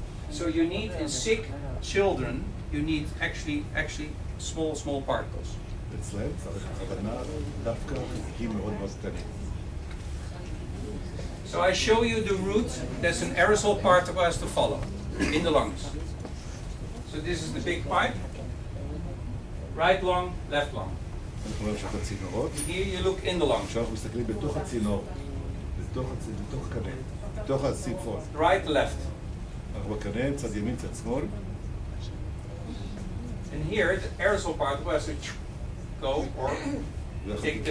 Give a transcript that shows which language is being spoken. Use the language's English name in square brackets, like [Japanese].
[English] So you need in sick children, you need actually small particles. [Hebrew] אצלהם צריך הכוונה דווקא חלקיקים מאוד מאוד קטנים. [English] So I show you the route that an aerosol particle has to follow in the lungs. So this is the big pipe, right lung, left lung. [Hebrew] אנחנו רואים שאתה צינורות. [English] Here you look in the lung. [Hebrew] כשאנחנו מסתכלים בתוך הצינור, בתוך הקנה, בתוך הסימפון. [English] Right, left. [Hebrew] אנחנו בקנה, צד ימין, צד שמאל. [English] And here the aerosol particle has to go or take the